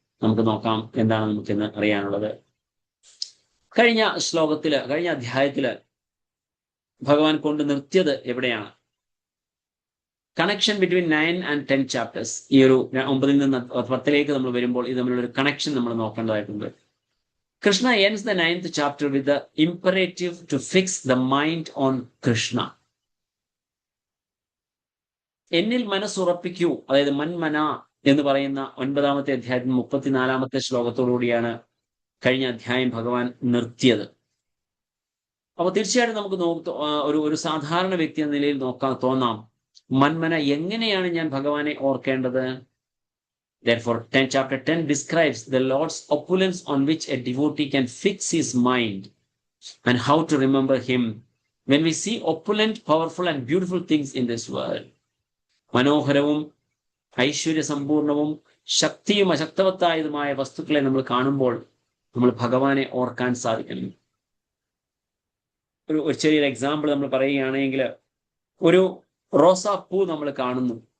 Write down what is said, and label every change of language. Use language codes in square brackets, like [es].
[ml] നമുക്ക് നോക്കാം എന്താണ് നമുക്കിന്ന് അറിയാനുള്ളത്. കഴിഞ്ഞ അധ്യായത്തില് ഭഗവാൻ കൊണ്ട് നിർത്തിയത് എവിടെയാണ്? [en] Connection between 9 and 10 chapters. [ml] ഈ ഒരു 9 നിന്ന് 10ലേക്ക് നമ്മൾ വരുമ്പോൾ ഇത് തമ്മിലൊരു കണക്ഷൻ നമ്മൾ നോക്കേണ്ടതായിട്ടുണ്ട്. [en] Krishna ends the 9th chapter with the imperative to fix the mind on Krishna. [ml] എന്നിൽ മനസ്സുറപ്പിക്കൂ, അതായത് മന്മന എന്ന് പറയുന്ന 9ാമത്തെ അധ്യായത്തിൽ 34ാമത്തെ ശ്ലോകത്തോടുകൂടിയാണ് കഴിഞ്ഞ അധ്യായം ഭഗവാൻ നിർത്തിയത്. അപ്പോൾ തീർച്ചയായിട്ടും നമുക്ക് ഒരു സാധാരണ വ്യക്തി എന്ന നിലയിൽ തോന്നാം, മന്മന എങ്ങനെയാണ് ഞാൻ ഭഗവാനെ ഓർക്കേണ്ടത്? [en] Therefore, chapter 10 describes the Lord's opulence on which a devotee can fix his mind and how to remember him when we see opulent, powerful and beautiful things in this world. [ml] മനോഹരവും ഐശ്വര്യസമ്പൂർണവും ശക്തിയും അശക്തവത്തായതുമായ വസ്തുക്കളെ നമ്മൾ കാണുമ്പോൾ നമ്മൾ ഭഗവാനെ ഓർക്കാൻ സാധിക്കണം. ഒരു ചെറിയൊരു എക്സാമ്പിൾ നമ്മൾ പറയുകയാണെങ്കിൽ, ഒരു റോസാപ്പൂ നമ്മൾ കാണുന്നു.